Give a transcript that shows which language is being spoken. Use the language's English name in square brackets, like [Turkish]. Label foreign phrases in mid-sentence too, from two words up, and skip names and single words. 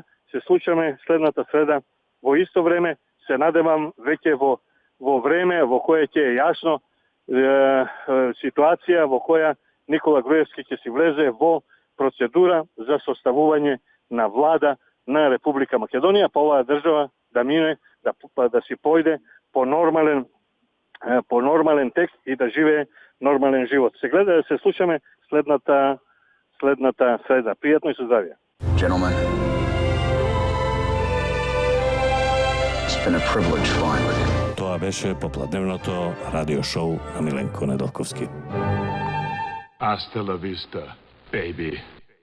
[Macedonian] Се слушаме следната среда во исто време. Се надевам веќе во време во кое ќе е јасно ситуација во која Никола Груевски ќе си влезе во процедура за составување на влада на Република Македонија, па оваа држава да мине, да си појде по нормален текст и да живее нормален живот. Се слушаме следната среда. Пријатно и со здравје. [English] Gentlemen, it's been a privilege flying with you. [Macedonian] Тоа беше попладневното радио шоу на Миленко Неделковски. [Spanish] Hasta la vista, baby.